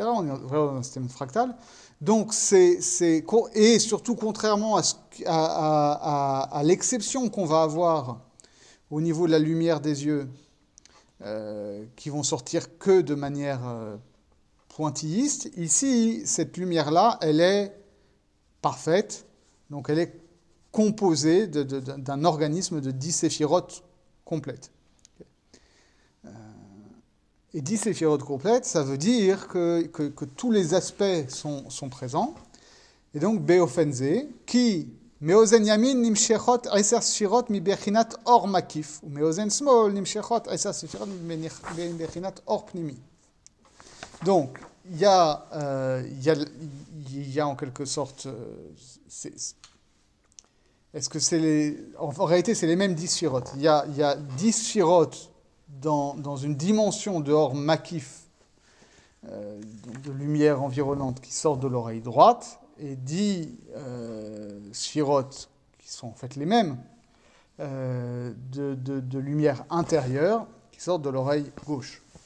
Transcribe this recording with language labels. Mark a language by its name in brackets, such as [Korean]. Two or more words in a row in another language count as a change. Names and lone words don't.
[French] On est vraiment dans un système fractal. Donc, et surtout contrairement à l'exception qu'on va avoir au niveau de la lumière des yeux, qui vont sortir que de manière pointilliste, ici, cette lumière-là, elle est parfaite, donc elle est composée d'un organisme de 10 séphirotes complètes. Et 10 séphirotes complètes, ça veut dire que tous les aspects sont présents. Et donc, Beofenze, qui [Hebrew] מאוזן ימין נמשכות 10 ספירות מבחינת אור מקיף, ומאוזן שמאל נמשכות 10 ספירות מבחינת אור פנימי. [French] Donc, il y a en quelque sorte... est-ce que c'est en réalité, c'est les mêmes 10 sphirotes. Il y a 10 sphirotes dans une dimension de [Hebrew] אור מקיף, [French] de lumière environnante qui sort de l'oreille droite, et 10 sphirotes qui sont en fait les mêmes, de lumière intérieure qui sortent de l'oreille gauche.